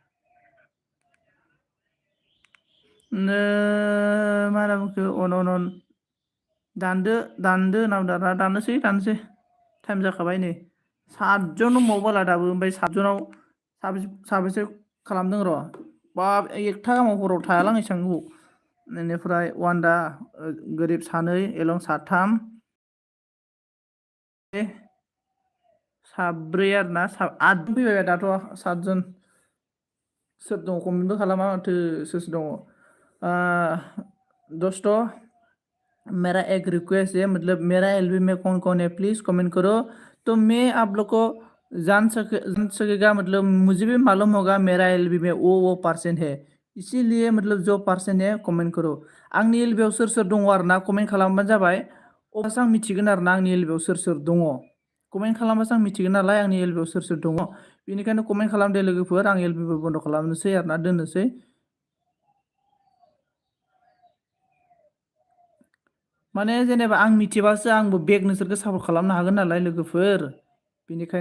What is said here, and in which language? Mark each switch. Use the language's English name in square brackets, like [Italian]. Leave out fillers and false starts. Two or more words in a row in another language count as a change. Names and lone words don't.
[Bodo] मा होनना बुंखो अन दानदो दाननोसै टाइम जाखाबाय नै 7 जन दंबावोबाला दाबो ओमफ्राय 7 जनाव साबेसे खालामदों र' बाब 1था गाहामाव हराव थायालां एसेबां गोबाव बेनिफ्राय वान्डा गोरिब 2 एलं 3 4 आरोना 8 फैबाय दाथ' 7 जन सोर दङ कमेन्टबो खालामा माथो सोर दङ [Hindi] दोस्तों मेरा एक रिक्वेस्ट है मतलब मेरा एलबी में कौन है प्लीज कमेंट करो [Bodo] तो मैं आप लोग को जान सकेगा मतलब मुझे भी मालूम होगा मेरा एलबी में वो पर्सन है इसीलिए मतलब जो पर्सन है कमेंट करो आंनि एलबीआव सोर दङ आरोना कमेन्ट खालामबानो जाबाय अब्लासो आं मिथिगोन आरोना आंनि एलबीआव सोर दङ कमेन्ट खालामबासो आं मिथिगोन नालाय आंनि एलबीआव सोर दङ बेनिखायनो कमेन्ट खालामदे लोगोफोर आं एलबीबो बन्द खालामनोसै आरोना दोननोसै माने जेनेबा आं मिथिबासो आंबो बेग नोंसोरखौ सापर्ट खालामनो हागोन नालाय लोगोफोर बेनिखायनो